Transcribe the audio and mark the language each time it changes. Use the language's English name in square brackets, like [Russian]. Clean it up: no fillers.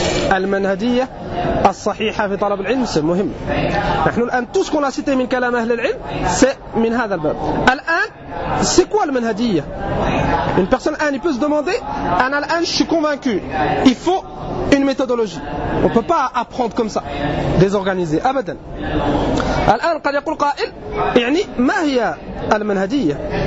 [Arabic] Al-manhadiya, الصحيحة في طلب العلم [French] c'est [Arabic] مهم. نحن الآن [French] tout ce qu'on a cité [Arabic] من كلام أهل العلم [French] c'est [Arabic] من هذا الباب. [French] الآن c'est quoi المنهجية؟ Une personne الآن il peut se demander [Arabic] أنا الآن [French] je suis convaincu il faut une méthodologie. On ne peut pas apprendre comme ça désorganisé أبدا. [Arabic] الآن قد يقول قائل يعني ما هي المنهجية؟